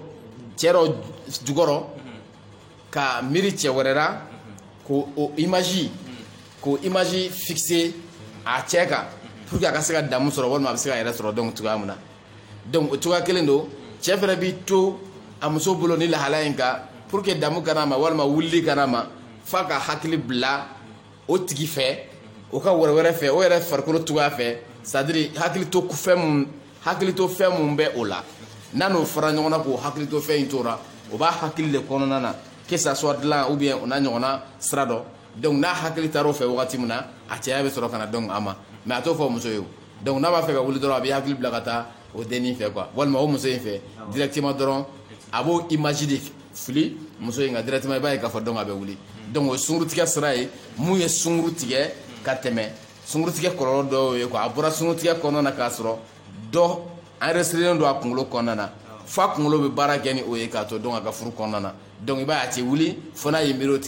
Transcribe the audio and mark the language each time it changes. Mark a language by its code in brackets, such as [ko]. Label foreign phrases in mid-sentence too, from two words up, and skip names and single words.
[bm] dɔ jukɔrɔ ka miiri cɛ wɛrɛ la k'o [fr] image fixer [bm] a cɛ kan [fr] pour que [bm] a ka se ka damu sɔrɔ walima a bɛ se ka yɛrɛ sɔrɔ donc cogoya min na donc o cogoya kelen don cɛ fɛnɛ b'i to a muso bolo ni lahalaya in kan [fr] pour que [bm] damu kana ma walima wulili kana ma f'a ka hakili bila o tigi fɛ o ka wɛrɛ fɛ o yɛrɛ farikolo cogoya fɛ [fr] c'est à dire [bm] hakili to fɛn mun bɛ o la n'a n'o fara ɲɔgɔn na k'o hakili to fɛn in tora o b'a hakili de kɔnɔna na [fr] que ça soit [bm] dilan ou bien o n'a ɲɔgɔnna sira dɔ donc n'a hakili taara o fɛ wagati min na a cɛya bɛ sɔrɔ ka na donc a ma mais a t'o fɔ muso ye o donc n'a b'a fɛ ka wuli dɔrɔn a bɛ hakili bila ka taa o dennin fɛ quoi walima o muso in fɛ directement dɔrɔn a b'o image de fili muso in kan directement i b'a ye k'a fɔ donc a bɛ wuli donc o ye sunkurutigɛ sira ye mun ye sunkuru tigɛ ka tɛmɛ sunkurutigɛ kɔlɔlɔ dɔw ye quoi a bɔra sunkurutigɛ kɔnɔna na k'a sɔrɔ dɔ enregistré don a kunkolo kɔnɔna na f'a kunkolo bɛ baara kɛ ni o ye k'a to donc a ka furu kɔnɔna na donc i b'a ye a tɛ wuli fo n'a ye miiri o